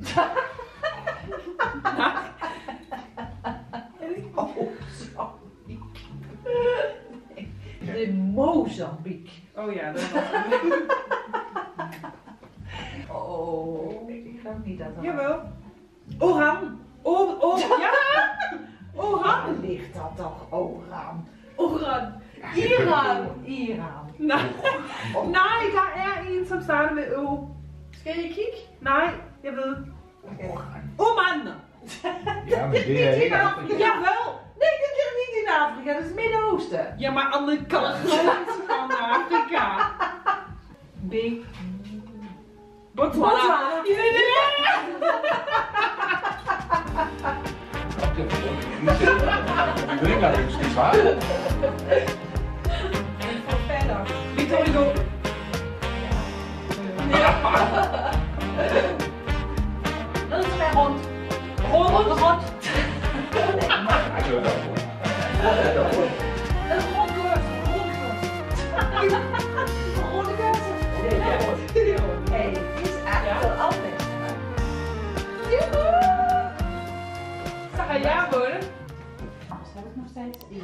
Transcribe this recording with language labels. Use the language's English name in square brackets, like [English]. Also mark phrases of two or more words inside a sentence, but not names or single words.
[Dutch] De Mozambique. Oh ja, dat was Oh, ik geloof niet dat dat... Jawel. Oran. Ja. Oran. Ligt dat toch, Oran? Oran. Iran. Iran. [Danish] Nej, der er en, som starter med Ö. Skal jeg kigge? Nej, jeg ved. Oman. Ja, men det er ikke Afrika. [Dutch] Jawel. Nee, dit ligt niet in Afrika, dat is het Midden-Oosten. Ja, maar andere kant van Afrika. B. Botswana. [Danish] Vi ved ikke, hvad vi skal svare. [Dutch] En voor verder. Victor Hugo. Dat is weer rond. Rond. [Danish] Ej, det var da godt. [Dutch] Een rondkurs. Rondkurs. Hey, is eigenlijk anders. Ga jij worden? Anders heb ik nog steeds die.